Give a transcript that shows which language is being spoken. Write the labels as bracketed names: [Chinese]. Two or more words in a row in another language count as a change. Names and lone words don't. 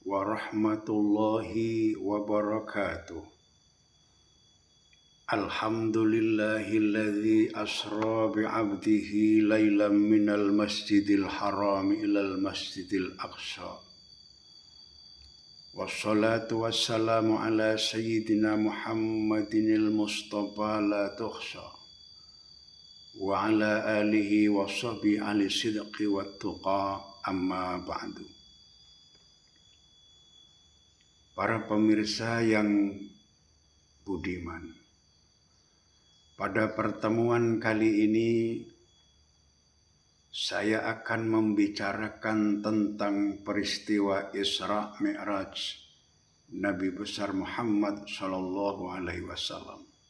[Arabic] ورحمة الله وبركاته. الحمد لله الذي أسرى بعبده ليلا من المسجد الحرام إلى المسجد الأقصى. والصلاة والسلام على سيدنا محمد المصطفى لا تحصى. وعلى آله وصحبه أهل الصدق والتقى أما بعد. [Indonesian] Para pemirsa yang budiman, pada pertemuan kali ini saya akan membicarakan tentang peristiwa Isra Mi'raj Nabi besar Muhammad [Arabic] صلى الله عليه وسلم.